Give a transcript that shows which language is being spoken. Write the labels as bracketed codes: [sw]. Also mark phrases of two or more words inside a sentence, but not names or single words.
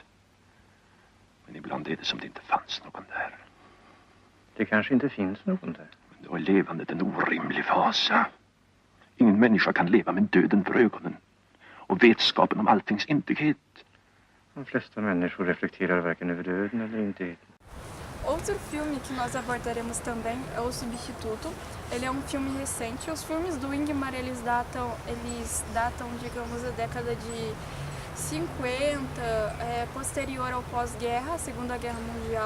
[sv] Men ibland är det som det inte fanns någon där. Det kanske inte finns någon där. Men då är levandet en orimlig fasa. Ingen människa kan leva med döden för ögonen. och vetskapen om alltings intighet. De flesta människor reflekterar varken över döden eller intigheten. [pt] Outro filme que nós abordaremos também é O Substituto. Ele é um filme recente. Os filmes do Ingmar, eles datam, digamos, a década de 50, posterior ao pós-guerra, a Segunda Guerra Mundial.